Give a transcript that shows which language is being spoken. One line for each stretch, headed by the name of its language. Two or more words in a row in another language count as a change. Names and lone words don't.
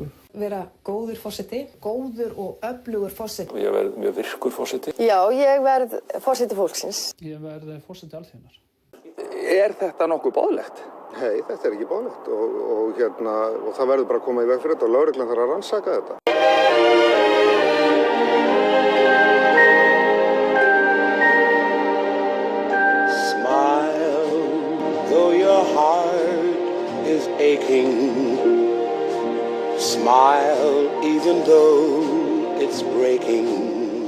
Icelandic: Vera góður forseti. Góður og öflugur forseti. Ég verð mjög virkur forseti. Já, ég verð forseti fólksins. Ég verð forseti alþjóðar. Er þetta nokkuð boðlegt? Nei, þetta er ekki boðlegt og það verður bara að koma í veg fyrir þetta og lögreglan þarf að rannsaka þetta.
English: Smile, though your heart is aching. Smile, even though it's breaking.